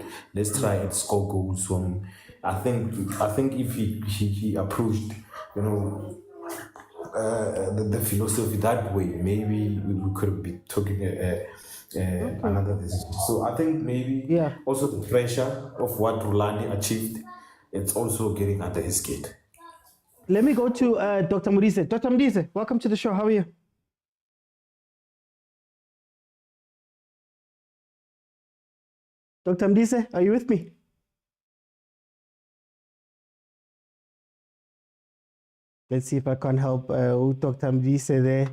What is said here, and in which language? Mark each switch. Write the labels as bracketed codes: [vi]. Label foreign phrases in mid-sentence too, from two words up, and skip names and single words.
[en] Let's try and score goals from. I think if he approached, the philosophy that way, maybe we could be talking another decision. So I think maybe also the pressure of what Rulani achieved, it's also getting under his gate. Let me go to Dr. Modise. Dr. Modise, welcome to the show. How are you? Dr. Modise, are you with me? Let's see if I can help Dr. Modise there.